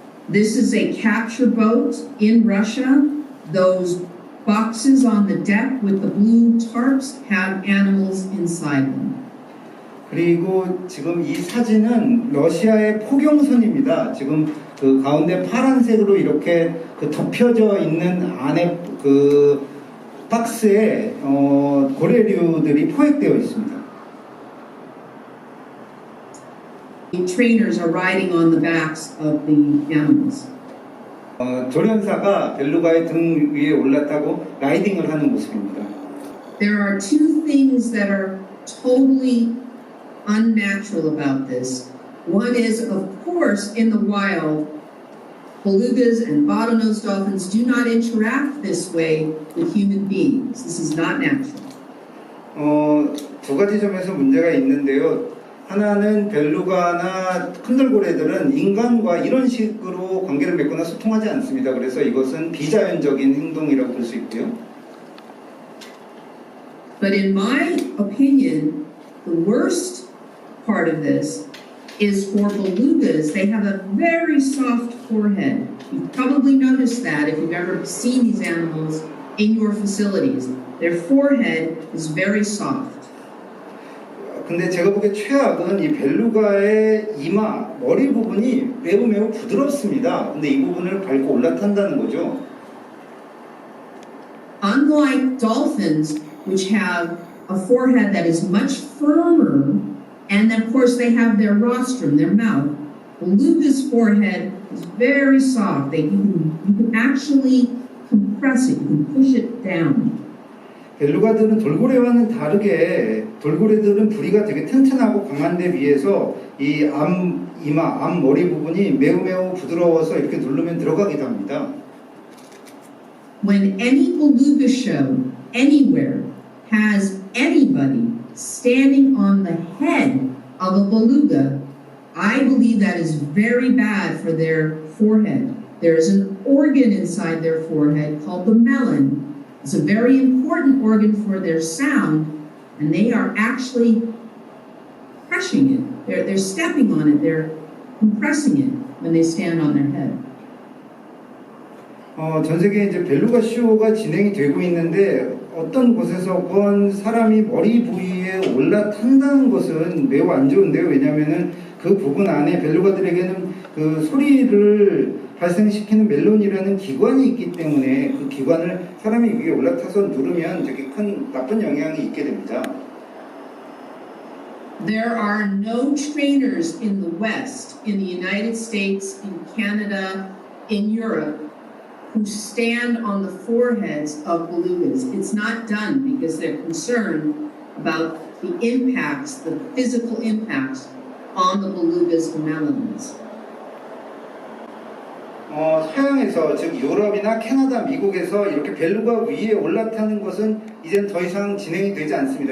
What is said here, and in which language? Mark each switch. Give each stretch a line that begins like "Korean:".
English: This is a capture boat in Russia. Those boxes on the deck with the blue tarps have animals inside them.
Korean: 그리고 지금 이 사진은 러시아의 포경선입니다. 지금 그 가운데 파란색으로 이렇게 그 덮여져 있는 안에 그 박스에 고래류들이 포획되어 있습니다.
English: The trainers are riding on the backs of the animals.
Korean: 조련사가 벨루가의 등 위에 올라타고 라이딩을 하는 모습입니다.
English: There are two things that are totally unnatural about this. One is, of course, in the wild, belugas and bottlenose dolphins do not interact this way with human beings. This is not natural.
Korean: 두 가지 점에서 문제가 있는데요. 하나는 벨루가나 큰돌고래들은 인간과 이런 식으로 관계를 맺거나 소통하지 않습니다. 그래서 이것은 비자연적인 행동이라고 볼 수 있고요.
English: But in my opinion, the worst part of this is for belugas. They have a very soft forehead. You've probably noticed that if you've ever seen these animals in your facilities. Their forehead is very soft.
Korean: 근데 제가 보기에 최악은 이 벨루가의 이마, 머리 부분이 매우 부드럽습니다. 근데 이 부분을 밟고 올라탄다는 거죠.
English: Unlike dolphins, which have a forehead that is much firmer, and of course they have their rostrum, their mouth, beluga's forehead is very soft. You can actually compress it, you can push it down.
Korean: 벨루가들은 돌고래와는 다르게 돌고래들은 부리가 되게 튼튼하고 강한 데 비해서 이 이마, 앞머리 부분이 매우 부드러워서 이렇게 누르면 들어가기도 합니다.
English: When any beluga show anywhere has anybody standing on the head of a beluga, I believe that is very bad for their forehead. There is an organ inside their forehead called the melon. It's a very important organ for their sound, and they are actually crushing it. They're stepping on it. They're compressing it when they stand on their head.
Korean: 전 세계에 이제 벨루가 쇼가 진행이 되고 있는데 어떤 곳에서건 사람이 머리 부위에 올라탄다는 것은 매우 안 좋은데요. 왜냐하면은 그 부분 안에 벨루가들에게는 그 소리를 발생시키는 멜론이라는 기관이 있기 때문에 그 기관을 사람이 위에 올라타서 누르면 되게 큰 나쁜 영향이 있게 됩니다.
English: There are no trainers in the West, in the United States, in Canada, in Europe, who stand on the foreheads of belugas. It's not done because they're concerned about the impacts, the physical impacts on the belugas' melons.
Korean: 서양에서 즉 유럽이나 캐나다, 미국에서 이렇게 벨루가 위에 올라타는 것은 이젠 더 이상 진행이 되지 않습니다.